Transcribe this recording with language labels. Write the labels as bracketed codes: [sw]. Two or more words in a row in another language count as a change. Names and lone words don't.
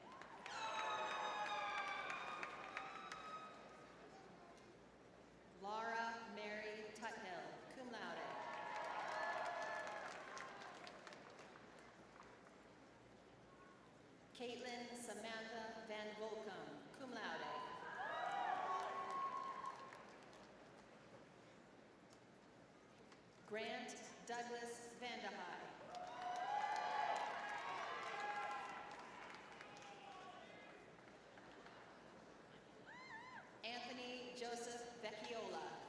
[en] Laura Mary Tuthill, [la] cum laude. [en] Caitlin Samantha Van Volkum, [la] cum laude. [en] Grant Douglas Vandehei. Anthony Joseph Vecchiola.